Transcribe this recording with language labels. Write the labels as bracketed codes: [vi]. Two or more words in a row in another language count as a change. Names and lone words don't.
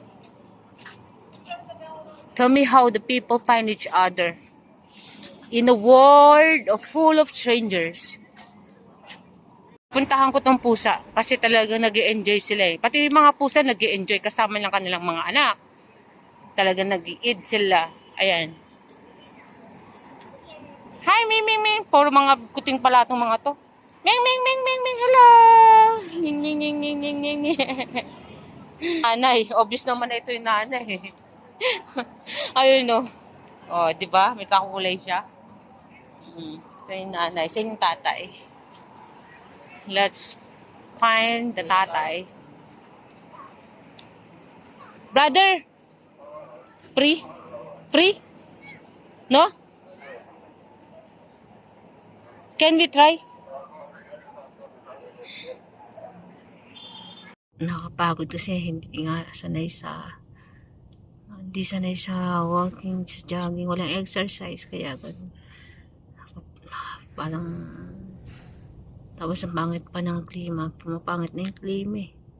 [en] Tell me how the people find each other in a world of full of strangers. [tl] Puntahan ko tong pusa kasi talagang nag-enjoy sila eh. Pati yung mga pusa nag-enjoy kasama ng kanilang mga anak. Talagang nag-i-eat sila. Ayan. Hi, Ming, Ming, Ming. Puro mga kuting pala itong mga to. Ming, Ming, Ming, Ming, Ming. Hello. Ning, ning, ning, ning, ning, ning. Nanay. Obvious naman na ito yung nanay. Ayun no. Oh, di ba? May kakulay siya. Ito yung nanay. Sa yung tatay. [en] Let's find the tatay. Brother! Free? Free? No? Can we try? [tl] Nakapagod kasi hindi nga sanay sa walking, sa jogging, walang exercise kaya ganun. Parang tapos ang pangit pa ng klima, pumapangit na yung klima eh.